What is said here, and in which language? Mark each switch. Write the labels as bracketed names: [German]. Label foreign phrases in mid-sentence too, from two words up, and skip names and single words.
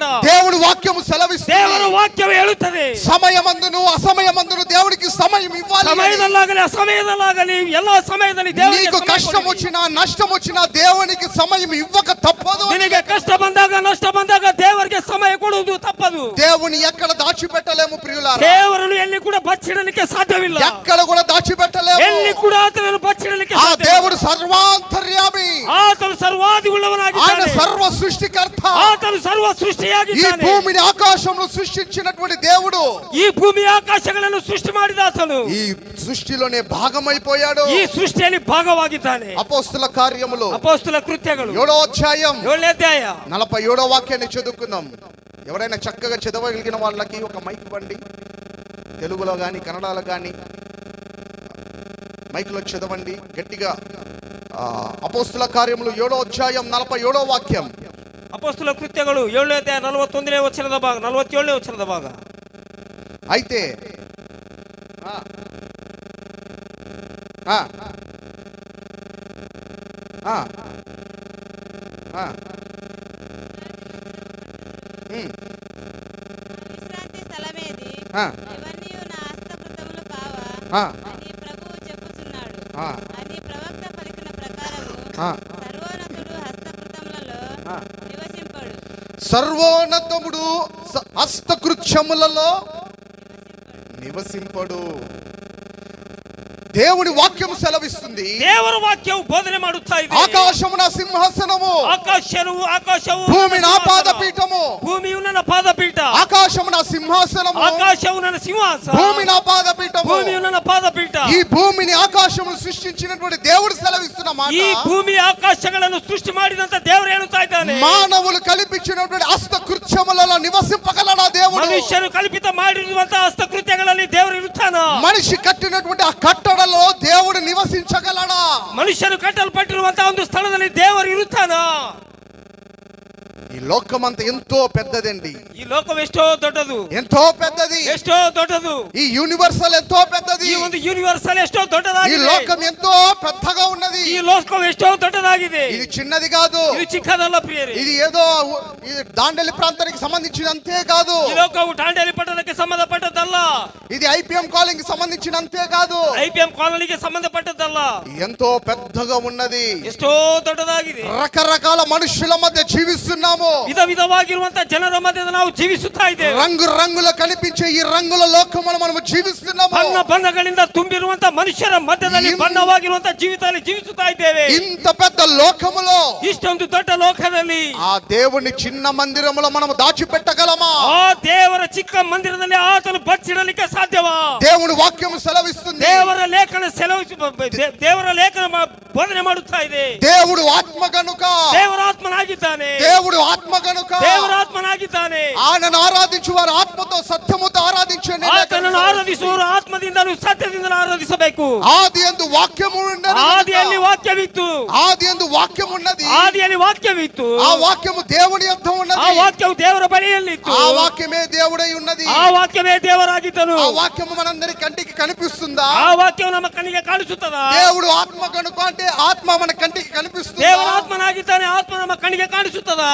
[Telugu] దేవుడు వాక్యము సెలవిస్తుంది. [Kannada] ದೇವರ ವಾಕ್ಯವು ಹೇಳುತ್ತದೆ, [Telugu] సమయమందును అసమయమందును దేవుడికి సమయం ఇవ్వాలి. [Kannada] ಸಮಯದಲ್ಲಾಗಲಿ ಅಸಮಯದಲ್ಲಾಗಲಿ ಎಲ್ಲ ಸಮಯದಲ್ಲಿ [Telugu] నీకు కష్టం వచ్చినా నష్టం వచ్చినా దేవునికి సమయం ఇవ్వక తప్పదు. [Kannada] ನಿನಗೆ ಕಷ್ಟ ಬಂದಾಗ ನಷ್ಟ ಬಂದಾಗ ದೇವರಿಗೆ ಸಮಯ ಕೊಡುವುದು ತಪ್ಪದು. [Telugu] దేవుని ఎక్కడ దాచిపెట్టలేము ప్రియులారా. [Kannada] ದೇವರನ್ನು ಎಲ್ಲಿ ಕೂಡ ಬಚ್ಚಿಡಲಿಕ್ಕೆ ಸಾಧ್ಯವಿಲ್ಲ. [Telugu] ఎక్కడ కూడా దాచిపెట్టలేము. [Kannada] ಎಲ್ಲಿ ಕೂಡ ಆತನನ್ನು ಬಚ್ಚಿಡಲಿಕ್ಕೆ ఆ ಸಾಧ್ಯವಿಲ್ಲ. దేవుడు ಸರ್ವಾಂತರ್ಯಾಮಿ, ಆತನು ಸರ್ವಾದಿ [Telugu] ఆయన [Kannada] ಉಳ್ಳವನಾಗಿದ್ದಾನೆ, [Telugu] సర్వ సృష్టికర్త. ఆతను సర్వ ఈ [Kannada] సృష్టిಯಾಗಿದ್ದಾನೆ. [Telugu] భూమిని ఆకాశమును సృష్టించినటువంటి దేవుడు ఈ భూమి [Kannada] ఆకాశಗಳನ್ನು ಸೃಷ್ಟಿ ಮಾಡಿದ ಆತನು [Telugu] ఈ సృష్టిలోనే భాగమైపోయాడు. [Kannada] ಈ ಸೃಷ್ಟಿಯಲ್ಲಿ ಭಾಗವಾಗಿದ್ದಾನೆ. [Telugu] అపోస్తుల కార్యములు [Kannada] ಅಪೊಸ್ತಲ ಕೃತ್ಯಗಳು [Telugu] 7వ అధ్యాయం [Kannada] 7ನೇ అధ్ಯಾಯ [Telugu] 47వ వాక్యాన్ని చదువుకుందాం. ఎవరైనా చక్కగా చదవగలిగిన వాళ్ళకి ఒక మైక్ ఇవ్వండి. తెలుగులో కానీ కన్నడలో కానీ మైక్లో చదవండి గట్టిగా. అపోస్తుల కార్యములు 7వ అధ్యాయం 47వ వాక్యం. ಅಪೊಸ್ತಲ ಕೃತ್ಯಗಳು 7ನೇ ಅಧ್ಯಾಯ 41ನೇ ವಚನದ ಭಾಗ 47ನೇ ವಚನದ ಭಾಗ. అయితే విశ్రాంతి స్థలమేది, ఇవన్నీ నా హస్తకృతములు కావా అని ప్రభువు చెప్పుచున్నాడు అని ప్రవక్త పలికిన ప్రకారము సర్వోన్నతుడు హస్తకృతములలో నివసింపడు. సర్వోన్నతముడు హస్తకృత్యములలో నివసింపడు. దేవుని వాక్యం సెలవిస్తుంది. [Kannada] ದೇವರ ವಾಕ್ಯವು ಬೋಧನೆ ಮಾಡುತ್ತಾ ಇದೆ. [Telugu] ఆకాశము నా సింహాసనము, [Kannada] ಆಕಾಶವು [Telugu] భూమి నా పాదపీఠము. [Kannada] ಭೂಮಿಯು ನನ್ನ ಪಾದಪೀಠ. [Telugu] ఆకాశము నా సింహాసనము, [Kannada] ಆಕಾಶವು ನನ್ನ ಸಿಂಹಾಸನ. [Telugu] భూమి నా పాదపీఠము. [Kannada] ಭೂಮಿಯು ನನ್ನ ಪಾದಪೀಠ. [Telugu] ఈ భూమిని ఆకాశమును సృష్టించినటువంటి దేవుడు సెలవిస్తున్న మాట, [Kannada] ಈ ಭೂಮಿ ಆಕಾಶಗಳನ್ನು ಸೃಷ್ಟಿ ಮಾಡಿದಂತ ದೇವರು ಹೇಳುತ್ತಾ ಇದ್ದಾನೆ. [Telugu] మానవులు కల్పించినటువంటి హస్తకృత్యములలో నివసింపగలడా దేవుడు? [Kannada] ಮನುಷ್ಯರು ಕಲ್ಪಿತ ಮಾಡಿರುವಂತಹ ಹಸ್ತಕೃತ್ಯಗಳಲ್ಲಿ ದೇವರು ಇರುತ್ತಾನ. [Telugu] మనిషి కట్టినటువంటి ఆ కట్టడలో దేవుడు నివసించగలడా? [Kannada] ಮನುಷ್ಯರು ಕಟ್ಟಲ್ಪಟ್ಟಿರುವಂತಹ ಒಂದು ಸ್ಥಳದಲ್ಲಿ ದೇವರು ಇರುತ್ತಾನ. [Telugu] ఈ లోకమంతా ఎంతో పెద్దదండి. [Kannada] ಈ ಲೋಕವು ಎಷ್ಟೋ ದೊಡ್ಡದು, [Telugu] ఎంతో పెద్దది. [Kannada] ಎಷ್ಟೋ ದೊಡ್ಡದು. [Telugu] ఈ యూనివర్సల్ ఎంతో పెద్దది. [Kannada] ಈ ಒಂದು యూనివర్సల్ ఎಷ್ಟೋ [Telugu] ఈ [Kannada] ದೊಡ್ಡದಾಗಿದೆ. [Telugu] లోకం ఎంతో పెద్దగా ఉన్నది. [Kannada] ಈ ಲೋಕವು ಎಷ್ಟೋ ದೊಡ್ಡದಾಗಿದೆ. [Telugu] ఇది చిన్నది కాదు. [Kannada] ಇದು ಚಿಕ್ಕದಲ್ಲ ಪ್ರಿಯರೇ. [Telugu] ఇది ఏదో ఇది దాండేలి ప్రాంతానికి సంబంధించినంతే కాదు. [Kannada] ಈ ಲೋಕವು ದಾಂಡೇಲಿ ಪಟ್ಟಣಕ್ಕೆ ಸಂಬಂಧಪಟ್ಟದ್ದಲ್ಲ. [Telugu] ఇది ఐపీఎం కాలింగ్ సంబంధించినంతే కాదు. [Kannada] ಐಪಿಎಂ ಕಾಲೋನಿಗೆ ಸಂಬಂಧಪಟ್ಟದ್ದಲ್ಲ. [Telugu] ఎంతో పెద్దగా ఉన్నది. [Kannada] ಎಷ್ಟೋ ದೊಡ್ಡದಾಗಿದೆ. [Telugu] రకరకాల మనుషుల మధ్య జీవిస్తున్నాము. [Kannada] ವಿಧ ವಿಧವಾಗಿರುವಂತಹ ಜನರ ಮಧ್ಯದಲ್ಲಿ ನಾವು ಜೀವಿಸುತ್ತಾ ಇದ್ದೇವೆ. [Telugu] రంగు రంగుల కనిపించే ఈ రంగుల లోకములో మనము జీవిస్తున్నాము. [Kannada] ಬಣ್ಣ ಬಣ್ಣಗಳಿಂದ ತುಂಬಿರುವಂತಹ ಮನುಷ್ಯರ ಮಧ್ಯದಲ್ಲಿ ಬಣ್ಣವಾಗಿರುವಂತಹ ಜೀವಿತದಲ್ಲಿ ಜೀವಿಸುತ್ತಾ ಇದ್ದೇವೆ. [Telugu] ఇంత పెద్ద లోకములో [Kannada] ಇಷ್ಟೊಂದು ದೊಡ್ಡ ಲೋಕದಲ್ಲಿ [Telugu] ఆ దేవుని చిన్న మందిరములో మనము దాచిపెట్టగలమా? [Kannada] ಆ ದೇವರ ಚಿಕ್ಕ ಮಂದಿರದಲ್ಲಿ ಆತನು ಬಚ್ಚಿಡಲಿಕ್ಕೆ ಸಾಧ್ಯವಾ? [Telugu] దేవుని వాక్యము సెలవిస్తుంది. [Kannada] ದೇವರ ಲೇಖನ ದೇವರ ಲೇಖನ ಬೋಧನೆ ಮಾಡುತ್ತಾ ಇದೆ. [Telugu] దేవుడు ఆత్మ గనుక, [Kannada] ದೇವರ ಆತ್ಮನಾಗಿದ್ದಾನೆ. [Telugu] దేవుడు ఆత్మ గనుక [Kannada] ದೇವರ ಆತ್ಮನಾಗಿದ್ದಾನೆ. [Telugu] ఆయనను ఆరాధించు వారు ఆత్మతో సత్యముతో ఆరాధించండి. [Kannada] ಆತನನ್ನು ಆರಾಧಿಸುವವರು ಆತ್ಮದಿಂದಲೂ ಸತ್ಯದಿಂದಲೂ ಆರಾಧಿಸಬೇಕು. [Telugu] ఆదియందు వాక్యము ఉన్నది. [Kannada] ಆದಿಯಲ್ಲಿ ವಾಕ್ಯವಿತ್ತು. [Telugu] ఆదియందు వాక్యం ఉన్నది. [Kannada] ಆದಿಯಲ್ಲಿ ವಾಕ್ಯವಿತ್ತು. [Telugu] ఆ వాక్యము దేవుని యొద్ద [Kannada] ಆ [Telugu] ఉన్నది. [Kannada] ವಾಕ್ಯವು ದೇವರ ಬಳಿಯಲ್ಲಿತ್ತು. [Telugu] ఆ వాక్యమే దేవుడై ఉన్నది. [Kannada] ಆ ವಾಕ್ಯವೇ ದೇವರಾಗಿದ್ದನು. [Telugu] ఆ వాక్యము మనందరి కంటికి కనిపిస్తుందా? [Kannada] ಆ వాక్ಯವು ನಮ್ಮ ಕಣ್ಣಿಗೆ ಕಾಣಿಸುತ್ತದಾ? [Telugu] దేవుడు ఆత్మ కనుక అంటే ఆత్మ మన కంటికి కనిపిస్తుందా? [Kannada] ದೇವರ ಆತ್ಮನಾಗಿದ್ದಾನೆ. ಆತ್ಮ ನಮ್ಮ ಕಣ್ಣಿಗೆ ಕಾಣಿಸುತ್ತದಾ?